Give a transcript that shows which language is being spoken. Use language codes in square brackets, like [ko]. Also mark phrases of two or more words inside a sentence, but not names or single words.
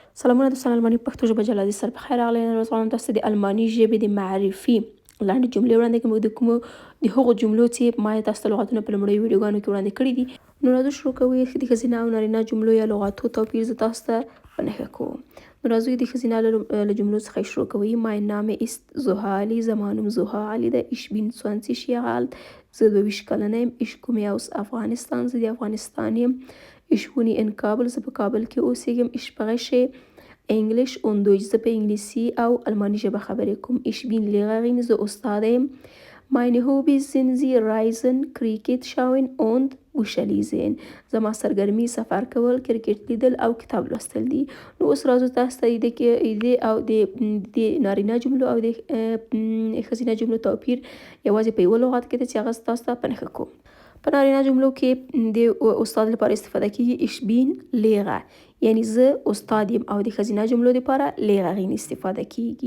[ps] سلامونه دوستان الماني پښتو ژبه جلا دي سر په خیر راغلی. نن ورځ غواړم تاسو ته د الماني ژبې د معرفي لاندې جملې وړاندې کوم د کومو د هغو جملو چې ما یې تاسو ته لغتونه په لومړیو ویډیوګانو کې وړاندې کړي دي. نو راځو شروع کوو. د ښځینه او نارینه جملو یا لغاتو توپیر زه تاسو ته په نښه کوم. نو راځو د ښځینه له جملو څخه شروع کوو. [de] mein Name ist Zuhali. [ps] زما نوم زوها علي ده. [de] ich bin 20 Jahre alt. [ps] زه 22 کلنه یم. [de] ich komme aus Afghanistan. [ps] زه د افغانستان یم. [de] ich wohne in Kabul. [ps] زه په کابل کې اوسېږم. [de] ich spreche Englisch und Deutsch. [ps] زه په انګلیسي او الماني ژبه خبرې کوم. [de] ich bin Lehrerin. [ps] زه استاده یم. [de] meine Hobbys sind sie reisen, Cricket schauen und Bücher lesen. [ps] زما سرګرمي سفر کول، کرکټ لیدل او کتاب لوستل دي. نو اوس راځو تاسو ته د او د نارینه جملو او د ښځینه جملو توپیر یوازې په یوه لغت کې دی چې هغه تاسو ته په نښه کوم. په نارینه جملو کې د استاد لپاره استفاده کیږي [de] ich bin Lehrer، [ps] یعنی زه استاد یم، او د ښځینه جملو لپاره Lehrerin استفاده کیږي.